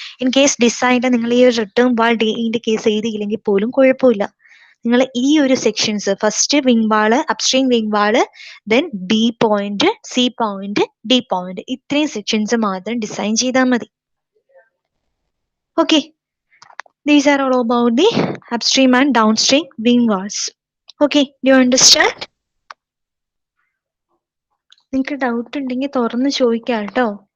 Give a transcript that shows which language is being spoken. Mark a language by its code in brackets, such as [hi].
[ml] In case ഡിസൈനിൽ നിങ്ങൾ ഈ ഒരു റിട്ടേൺ വാൾ ഡിന്റെ കേസ് എഴുതിയില്ലെങ്കിൽ പോലും കുഴപ്പമില്ല. നിങ്ങൾ ഈ ഒരു സെക്ഷൻസ് ഫസ്റ്റ് വിങ് വാള്, അപ്സ്ട്രീം വിങ് വാള്, then B point, C point, D point, ഇത്രയും സെക്ഷൻസ് മാത്രം ഡിസൈൻ ചെയ്താൽ മതി. Okay. [en] These are all about the upstream and downstream wing walls. Okay, do you understand? [ml] നിങ്ങൾക്ക് ഡൗട്ട് ഉണ്ടെങ്കിൽ തുറന്ന് ചോദിക്കാം കേട്ടോ.